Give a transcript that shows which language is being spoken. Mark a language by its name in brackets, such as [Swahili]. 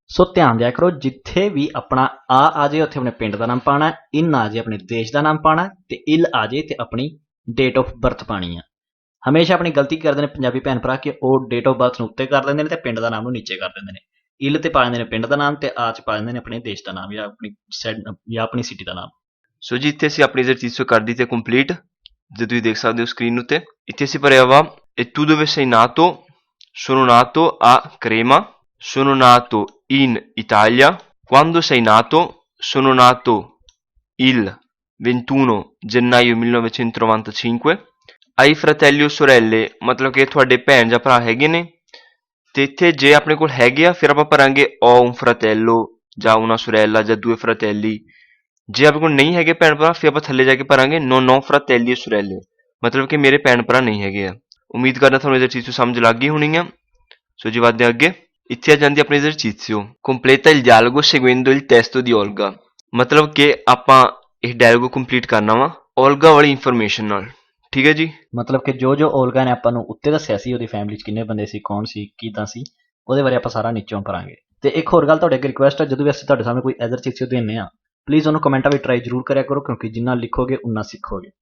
[Punjabi] ਸੋ ਧਿਆਨ ਦਿਆ ਕਰੋ ਜਿੱਥੇ ਵੀ ਆਪਣਾ ਆ ਜਾਏ ਉੱਥੇ ਆਪਣੇ ਪਿੰਡ ਦਾ ਨਾਮ ਪਾਣਾ, ਇਨ ਆ ਜਾਏ ਆਪਣੇ ਦੇਸ਼ ਦਾ ਨਾਮ ਪਾਣਾ ਤੇ ਇਲ ਆ ਜਾਏ ਤੇ ਆਪਣੀ ਡੇਟ ਆਫ ਬਰਥ ਪਾਣੀ ਆ। ਹਮੇਸ਼ਾ ਆਪਣੀ ਗਲਤੀ ਕਰਦੇ ਨੇ ਪੰਜਾਬੀ ਭੈਣ ਭਰਾ ਕਿ ਉਹ ਡੇਟ ਆਫ ਬਰਥ ਨੂੰ ਉੱਤੇ ਕਰ ਦਿੰਦੇ ਨੇ ਤੇ ਪਿੰਡ ਦਾ ਨਾਮ ਨੂੰ ਨੀਚੇ ਕਰ ਦਿੰਦੇ ਨੇ। ਇਲ ਤੇ ਪਾ ਦਿੰਦੇ ਨੇ ਪਿੰਡ ਦਾ ਨਾਮ ਤੇ ਆ ਚ ਪਾ ਦਿੰਦੇ ਨੇ ਆਪਣੇ ਦੇਸ਼ ਦਾ ਨਾਮ ਜਾਂ ਆਪਣੀ ਸਿਟੀ ਦਾ ਨਾਮ। ਸੋ ਜੀ ਇੱਥੇ ਅਸੀਂ ਆਪਣੀ esercizio ਕਰ ਦਿੱਤੀ ਕੰਪਲੀਟ, ਜੇ ਤੁਸੀਂ ਦੇਖ ਸਕਦੇ ਹੋ ਸਕਰੀਨ ਉੱਤੇ। ਇੱਥੇ ਅਸੀਂ ਭਰਿਆ ਵਾ [Italian] e tu dove sei nato? Sono nato a Crema, sono nato in Italia. Quando sei nato? Sono nato il 21 gennaio 1995. Hai fratelli o sorelle? [Punjabi] ਮਤਲਬ ਕਿ ਤੁਹਾਡੇ ਭੈਣ ਜਾਂ ਭਰਾ ਹੈਗੇ ਨੇ। ਤੇ ਇੱਥੇ ਜੇ ਆਪਣੇ ਕੋਲ ਹੈਗੇ ਆ ਫਿਰ ਆਪਾਂ ਭਰਾਂਗੇ [Italian] o un fratello [Punjabi] ਜਾਂ [Italian] una sorella [Punjabi] ਜਾਂ [Italian] due fratelli। [Punjabi] ਜੇ ਆਪਣੇ ਕੋਲ ਨਹੀਂ ਹੈਗੇ ਭੈਣ ਭਰਾ ਫਿਰ ਆਪਾਂ ਥੱਲੇ ਜਾ ਕੇ ਭਰਾਂਗੇ [Italian] non ho fratelli o sorelle, [Punjabi] ਮਤਲਬ ਕਿ ਮੇਰੇ ਭੈਣ ਭਰਾ ਨਹੀਂ ਹੈਗੇ ਆ। ਉਮੀਦ ਕਰਦਾ ਤੁਹਾਨੂੰ esercizio ਸਮਝ ਲੱਗ ਗਈ ਹੋਣੀ ਆ। ਸੋ ਜੀ ਵੱਧਦੇ ਅੱਗੇ। ਇੱਥੇ ਆ ਜਾਂਦੀ ਆਪਣੀ [Italian] esercizio completa il dialogo seguendo il testo di Olga। [Punjabi] ਮਤਲਬ ਕਿ ਆਪਾਂ ਇਹ ਡਾਇਲੋਗ ਕੰਪਲੀਟ ਕਰਨਾ ਵਾ ਓਲਗਾ ਵਾਲੀ ਇਨਫੋਰਮੇਸ਼ਨ ਨਾਲ। ਠੀਕ ਹੈ ਜੀ। ਮਤਲਬ ਕਿ ਜੋ ਓਲਗਾ ਨੇ ਆਪਾਂ ਨੂੰ ਉੱਤੇ ਦੱਸਿਆ ਸੀ, ਉਹਦੀ ਫੈਮਿਲੀ 'ਚ ਕਿੰਨੇ ਬੰਦੇ ਸੀ, ਕੌਣ ਸੀ, ਕਿੱਦਾਂ ਸੀ, ਉਹਦੇ ਬਾਰੇ ਆਪਾਂ ਸਾਰਾ ਨੀਚੋਂ ਭਰਾਂਗੇ। ਤੇ ਇੱਕ ਹੋਰ ਗੱਲ ਤੁਹਾਡੇ ਅੱਗੇ ਰਿਕੁਐਸਟ ਹੈ, ਜਦੋਂ ਵੀ ਅਸੀਂ ਤੁਹਾਡੇ ਸਾਹਮਣੇ ਕੋਈ esercizio ਦਿੰਦੇ ਆ ਪਲੀਜ਼ ਉਹਨੂੰ ਕਮੈਂਟਾਂ ਵਿੱਚ ਟਰਾਈ ਜ਼ਰੂਰ ਕਰਿਆ ਕਰੋ ਕਿਉਂਕਿ ਜਿੰਨਾ ਲਿਖੋਗੇ ਉਨਾ ਸਿੱਖੋਗੇ।